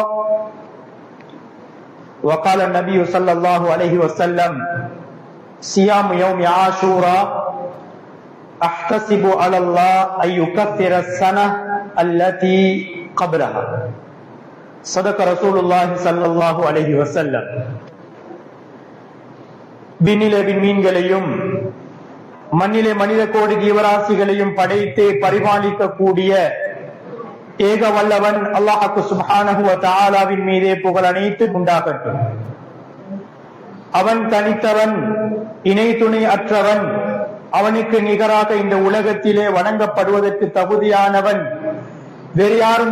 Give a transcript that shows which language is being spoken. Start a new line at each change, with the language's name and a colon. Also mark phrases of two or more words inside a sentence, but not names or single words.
Arabic: وقال النبي صلى الله عليه وسلم صيام يوم عاشوراء أحتسب على الله أن يكفر السنة التي قبلها صدق رسول الله صلى الله عليه وسلم.
Tamil: விண்ணிலே விண்மீன்களையும் மண்ணிலே மனித கோடி ஜீவராசிகளையும் படைத்து பரிபாலிக்க கூடிய ஏக வல்லவன் அல்லாஹ்
Arabic: سبحانه وتعالى
Tamil: மீதே புகழ் அனைத்து உண்டாகட்டும். அவன் தனித்தவன், இணை துணை அற்றவன், அவனுக்கு நிகராக இந்த உலகத்திலே வணங்கப்படுவதற்கு தகுதியானவன் வேறு யாரும்